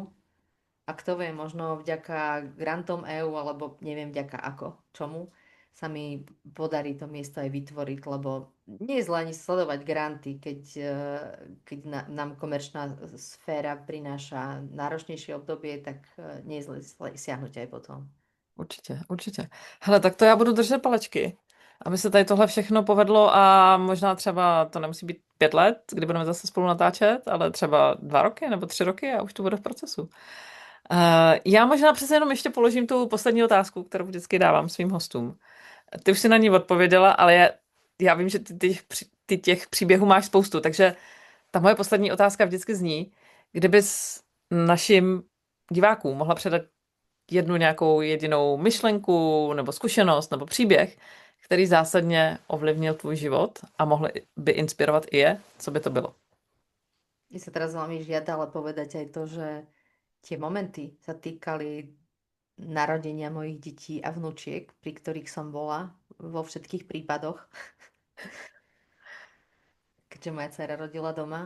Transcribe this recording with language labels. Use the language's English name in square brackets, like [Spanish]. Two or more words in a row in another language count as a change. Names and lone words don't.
[Slovak] A kto vie, možno vďaka grantom EU, alebo neviem vďaka ako, čomu, sa mi podarí to miesto aj vytvoriť, lebo nie je zle ani sledovať granty, keď nám komerčná sféra prináša náročnejšie obdobie, tak nie je zle siahnuť aj potom. [Czech] Určitě, určitě. Hele, tak to já budu držet palečky, aby se tady tohle všechno povedlo a možná třeba to nemusí být 5 let, kdy budeme zase spolu natáčet, ale třeba 2 roky nebo 3 roky a už to bude v procesu. Já možná přece jenom ještě položím tu poslední otázku, kterou vždycky dávám svým hostům. Ty už si na ní odpověděla, ale já vím, že ty těch příběhů máš spoustu, takže ta moje poslední otázka vždycky zní, kdybys našim divákům mohla předat jednu nějakou jedinou myšlenku nebo zkušenost nebo příběh, který zásadně ovlivnil tvůj život a mohl by inspirovat i je, co by to bylo? [Slovak] Mne sa teraz veľmi žiada ale povedať aj to, že tie momenty sa týkali narodenia mojich detí a vnúčiek, pri ktorých som bola vo všetkých prípadoch, keďže moja dcera rodila doma.